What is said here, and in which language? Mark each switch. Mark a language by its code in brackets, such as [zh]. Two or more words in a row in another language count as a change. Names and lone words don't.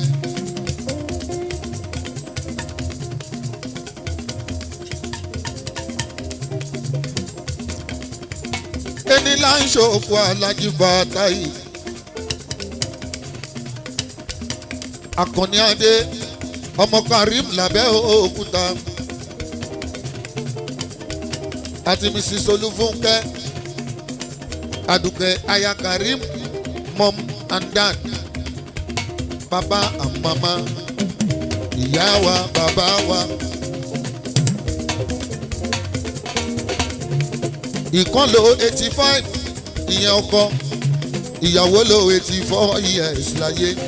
[yo] Ẹni là ń ṣòkò Alájí Bàtáì. Akànní Adé ọmọ Karim lábẹ́ òkúta. Àti Mrs. Olúfúnkẹ́ Adùkẹ́ aya Karim [en] mom and dad. Baba and mama. [yo] Ìyá wa bàbá wa. Ìkan lo 85 ìyẹn ọkọ. Ìyàwó lo 84 years láyé.